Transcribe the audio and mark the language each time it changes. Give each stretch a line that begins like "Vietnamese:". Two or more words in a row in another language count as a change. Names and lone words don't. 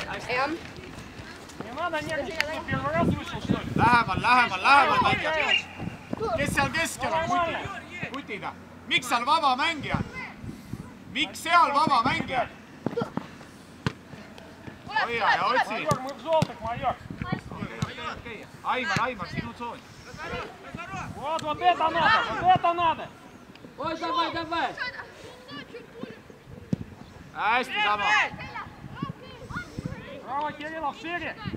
Estonian: Hästi. Lähemal mängijad. Kes seal keskel on? Kutida. Miks seal vaba mängijad? Miks seal vaba mängijad? Hoia ja otsi. Aimar, sinu tsoon.
Russian: Вот это надо! Ой, давай!
Estonian: Hästi sama.
Russian: Право, Кириллов, шире!